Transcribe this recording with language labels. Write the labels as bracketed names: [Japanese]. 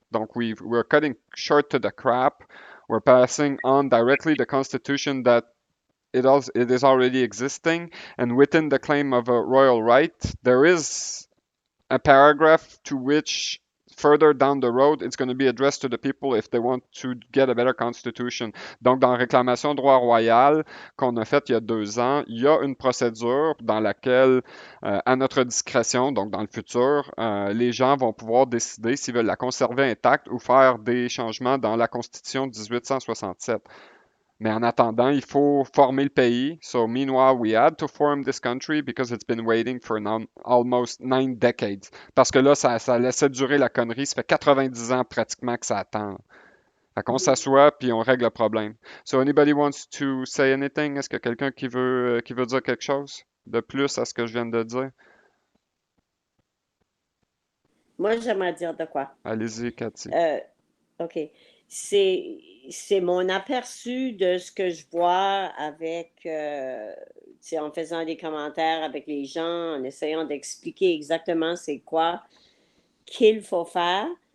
[English] Donc we're cutting short to the crap. We're passing on directly the Constitution that it is already existing, and within the claim of a royal right, there is a paragraph to which further down the road, it's going to be addressed to the people if they want to get a better constitution. [French] Donc, dans la réclamation droit royal qu'on a faite il y a 2 ans, il y a une procédure dans laquelle, à notre discrétion, donc dans le futur, les gens vont pouvoir décider s'ils veulent la conserver intacte ou faire des changements dans la Constitution de 1867. Mais en attendant, il faut former le pays. [English] So meanwhile, we had to form this country because it's been waiting for almost 9 decades. [French] Parce que là, ça laissait durer la connerie. Ça fait 90 ans pratiquement que ça attend. Fait qu'on s'assoit puis on règle le problème. [English] So anybody wants to say anything? [French] Est-ce qu'il y a quelqu'un qui veut dire quelque chose de plus à ce que je viens de dire? Moi, j'aimerais dire de quoi? Allez-y, Cathy. OK. C'est mon aperçu de ce que je vois avec, en faisant des commentaires avec les gens, en essayant d'expliquer exactement c'est quoi qu'il faut faire.